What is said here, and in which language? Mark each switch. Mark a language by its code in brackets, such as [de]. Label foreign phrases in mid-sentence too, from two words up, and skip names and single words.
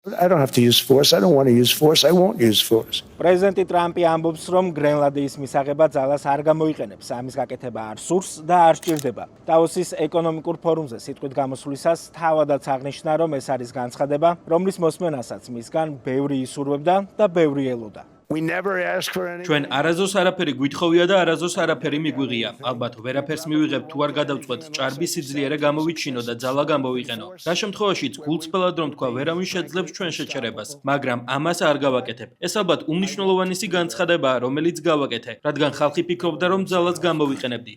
[en] I don't have to use force. I don't want to use force. I won't use force. [ka] პრეზიდენტი ტრამპი ამბობს, რომ გრენლანდიის მისაღებად ძალას არ გამოიყენებს, ამის გაკეთება არ სურს და არ სჭირდება. დავოსის ეკონომიკურ ფორუმზე სიტყვით გამოსვლისას თავადაც აღნიშნა, რომ ეს არის განცხადება, რომლის მოსმენასაც მისგან ბევრი ისურვებდა და ბევრი ელოდა. [en] We never ask for anything. [ka] ჩვენ არაზოს არაფერი გვითხოვია და არაზოს არაფერი მიგვიღია. ალბათ ვერაფერს მივიღებთ თუ არ გადავწყვეტ ჭარბი სიძლიერე გამოვიჩინო და ძალა გამოვიყენო. რა შემთხვევაშიც გულწრფელად რომ თქვა, ვერავინ შეძლებს ჩვენ შეჩერებას, მაგრამ ამას არ გავაკეთებ. ეს ალბათ უმნიშვნელოვანესი განცხადებაა, რომელიც გავაკეთე, რადგან ხალხი ფიქრობდა, რომ ძალას გამოვიყენებდი.